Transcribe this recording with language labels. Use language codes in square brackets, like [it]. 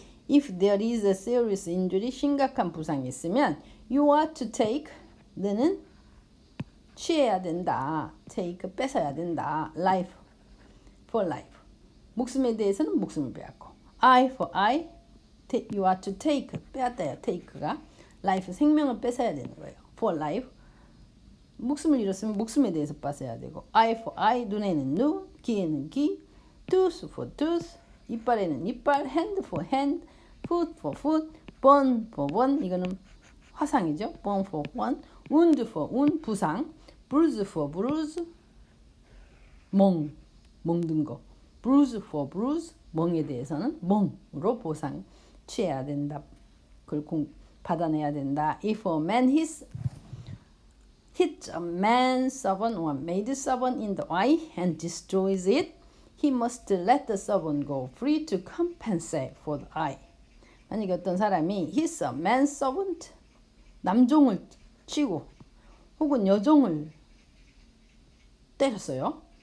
[en] If there is a serious injury, [ko] 심각한 부상이 있으면 [en] you are to take, [ko] 너는 취해야 된다. [en] take, [ko] 뺏어야 된다. [en] life for life. [ko] 목숨에 대해서는 목숨을 빼앗고 [en] eye for eye, you are to take, [ko] 빼앗다요. take가 life, 생명을 뺏어야 되는 거예요. [en] for life. [ko] 목숨을 잃었으면 목숨에 대해서 뺏어야 되고 [en] eye for eye, [ko] 눈에는 눈, 귀에는 귀, [en] tooth for tooth, [ko] 이빨에는 이빨, [en] hand for hand, foot for foot, burn for burn, [ko] 이거는 화상이죠. [en] burn for burn, wound for wound, 부상, bruise for bruise, [ko] 멍든 거, [en] bruise for bruise, [ko] 멍에 대해서는 멍으로 보상 취해야 된다. 그걸 받아내야 된다. [en] If a man hits a man servant or maid servant in the eye and destroys it, he must let the servant go free to compensate for the eye. [ko] 만약에 어떤 사람이 [en] hits a man servant, [ko] 남종을 치고 혹은 여종을 때렸어요.